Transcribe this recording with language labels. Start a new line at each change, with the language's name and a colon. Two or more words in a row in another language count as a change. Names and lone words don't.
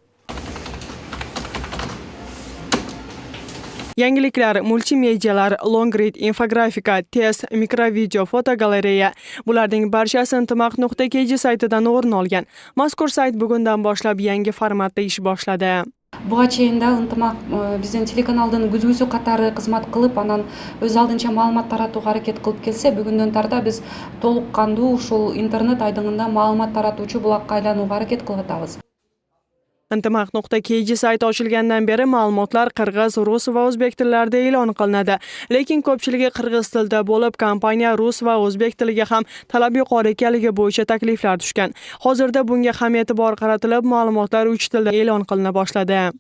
Uzbek: Yangiliklar, multimedialar,
English: long read,
Uzbek: infografika, test, mikrovideo, fotogalereya. Bularning barchasi intimaq.kg saytidan o'rin olgan. Mazkur sayt bugundan boshlab yangi formatda ish boshladi.
Kyrgyz: Буга чейин да ынтымак биздин телеканалдын күзгүсү катары кызмат кылып, анан өз алдынча маалымат таратууга аракет кылып келсе, бүгүндөн тарта биз толук кандуу ушул интернет айдыңында маалымат таратуучу булакка айланууга аракет кылып атабыз.
Uzbek: Intimaq.kg sayti ochilgandan beri ma'lumotlar qirg'iz, rus va o'zbek tillarida e'lon qilinadi. Lekin ko'pchiligi qirg'iz tilida bo'lib, kompaniya rus va o'zbek tiliga ham talab yuqori ekanligi bo'yicha takliflar tushgan. Hozirda bunga ham e'tibor qaratilib, ma'lumotlar 3 tilda e'lon qilina boshladi.